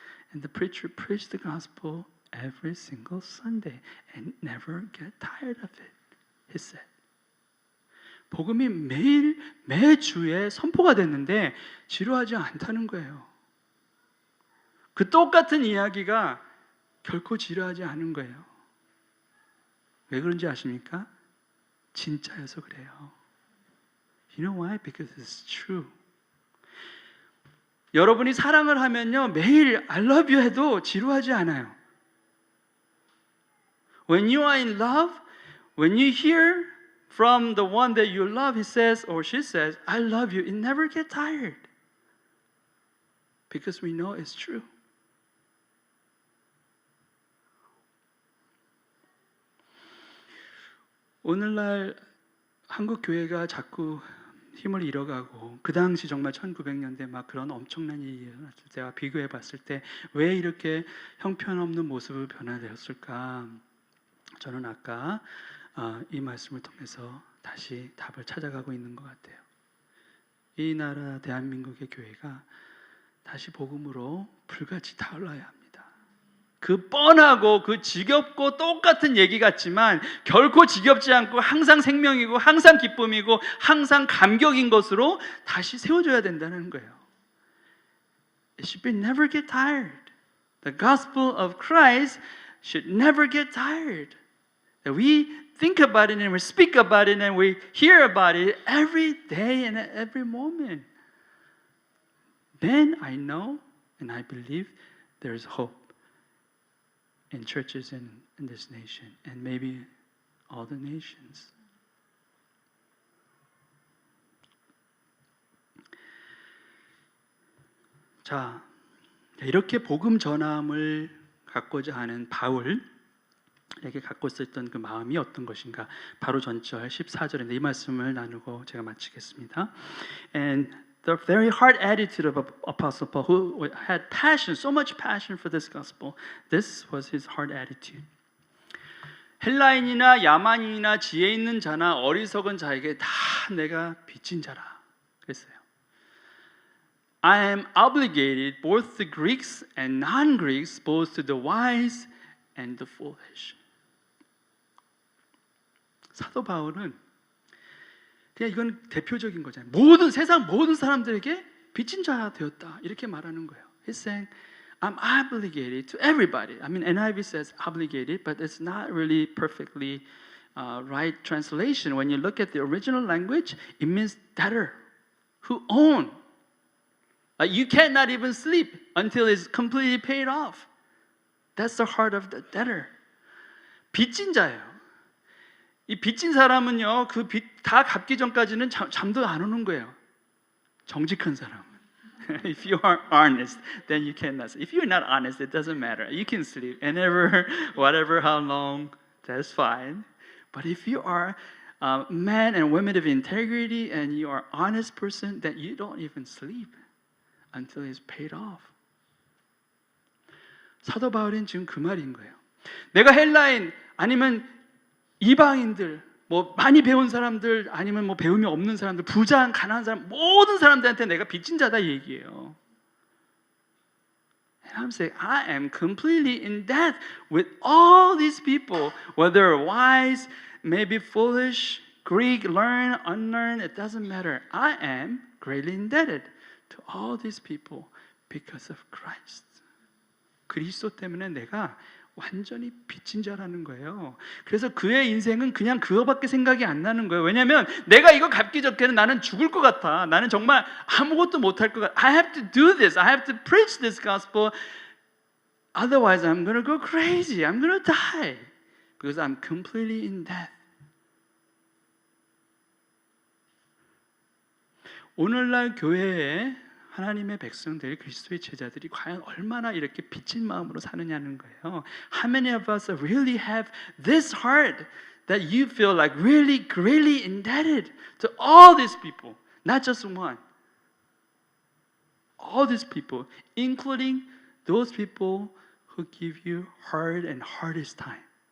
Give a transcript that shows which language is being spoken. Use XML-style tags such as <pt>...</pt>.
<en>And the preacher preached the gospel every single Sunday and never get tired of it. He said.</en> <ko>복음이 매주에 선포가 됐는데 지루하지 않다는 거예요. 그 똑같은 이야기가 결코 지루하지 않은 거예요. 왜 그런지 아십니까? 진짜여서 그래요.</ko> <en>You know why? Because it's true.</en> <ko>여러분이 사랑을 하면요, 매일</ko> <en>I love you</en> <ko>해도 지루하지 않아요.</ko> <en>When you are in love, when you hear from the one that you love, he says or she says, I love you, it never gets tired. Because we know it's true.</en> <ko>오늘날 한국 교회가 자꾸 힘을 잃어가고 그 당시 정말 1900년대 막 그런 엄청난 일이 일어났을 때와 비교해 봤을 때 왜 이렇게 형편없는 모습으로 변화되었을까? 저는 아까 이 말씀을 통해서 다시 답을 찾아가고 있는 것 같아요. 이 나라 대한민국의 교회가 다시 복음으로 불같이 타올라야 합니다. 그 뻔하고 그 지겹고 똑같은 얘기 같지만 결코 지겹지 않고 항상 생명이고 항상 기쁨이고 항상 감격인 것으로 다시 세워줘야 된다는 거예요.</ko> <en>It should be never get tired. The gospel of Christ should never get tired. That we think about it and we speak about it and we hear about it every day and every moment. Then I know and I believe there is hope in churches in this nation and maybe all the nations.</en> <ko>자, 이렇게 복음 전함을 갖고자 하는 바울에게 갖고 있었던 그 마음이 어떤 것인가? 바로 전절 14절인데 이 말씀을 나누고 제가 마치겠습니다.</ko> <en>And the very hard attitude of Apostle Paul, who had passion, so much passion for this gospel, this was his hard attitude.</en> <ko>헬라인이나 야만인이나 지혜 있는 자나 어리석은 자에게 다 내가 빚진 자라 그랬어요.</ko> <en>I am obligated both to Greeks and non-Greeks, both to the wise and the foolish.</en> <ko>사도 바울은 그냥 이건 대표적인 거잖아요. 세상 모든 사람들에게 빚진 자 되었다 이렇게 말하는 거예요.</ko> <en>He's saying, I'm obligated to everybody. I mean, NIV says obligated, but it's not really perfectly right translation. When you look at the original language, it means debtor, who own. You cannot even sleep until it's completely paid off. That's the heart of the debtor.</en> <ko>빚진 자예요. 이 빚진 사람은요, 그 빚 다 갚기 전까지는 잠도 안 오는 거예요. 정직한 사람.</ko> <en>If you are honest, then you cannot sleep. If you're not honest, it doesn't matter. You can sleep whenever, whatever, how long, that's fine. But if you are men and women of integrity and you are honest person, then you don't even sleep until it's paid off.</en> <ko>사도 바울은 지금 그 말인 거예요. 내가 헬라인 아니면 이방인들, 뭐 많이 배운 사람들 아니면 뭐 배움이 없는 사람들, 부자, 가난한 사람 모든 사람들한테 내가 빚진 자다 이 얘기예요.</ko> <en>And I'm saying I am completely in debt with all these people, whether wise, maybe foolish, Greek, learned, unlearned, it doesn't matter. I am greatly indebted to all these people because of Christ.</en> <ko>그리스도 때문에 내가 완전히 빚진 자라는 거예요. 그래서 그의 인생은 그냥 그거밖에 생각이 안 나는 거예요. 왜냐하면 내가 이거 갚기 전에는 나는 죽을 것 같아. 나는 정말 아무것도 못할 것 같아.</ko> <en>I have to do this. I have to preach this gospel. Otherwise, I'm going to go crazy. I'm going to die. Because I'm completely in debt.</en> <ko>오늘날 교회에 하나님의 백성들, 그리스도의 제자들이 과연 얼마나 이렇게 빚진 마음으로 사느냐는 거예요.</ko> <en>How many of us really have this heart that you feel like really greatly indebted to all these people, not just one. All these people, including those people who give you hard and hardest time.</en>